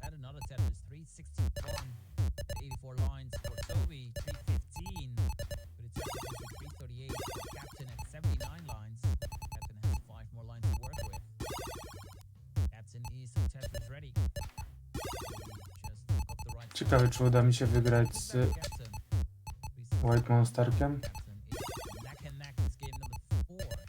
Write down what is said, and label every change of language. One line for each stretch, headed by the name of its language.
English: Add another Tetris. 361. 84 lines for Toby. 315. But it's Tetris with 338 for Captain at 79 lines. Captain has 5 more lines to work with. Captain is Tetris ready. Just up the right
Polish: Ciekawe, czy uda mi się wygrać z White Monsterkiem.
English: Captain is neck and neck this game number 4.